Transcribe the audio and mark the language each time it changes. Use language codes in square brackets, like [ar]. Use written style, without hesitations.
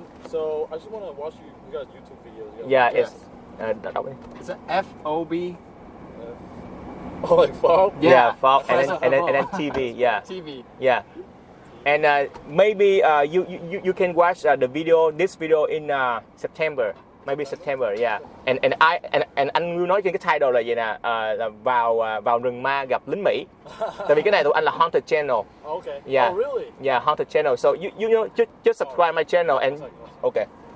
[en] So I just want to watch you guys YouTube videos. Yeah, it's. Is it F O B? Oh, like FOB? Yeah, FOB. And then TV. Yeah. TV. Yeah. And maybe you can watch this video in September. Maybe September, yeah. [vi] And anh Ngưu nói trên cái title là gì nè, là vào rừng ma gặp lính Mỹ. Tại vì cái này tụi anh là Haunted Channel. [en] Okay. Yeah. Oh, really? Yeah, Haunted Channel. So you know, just subscribe my channel and okay.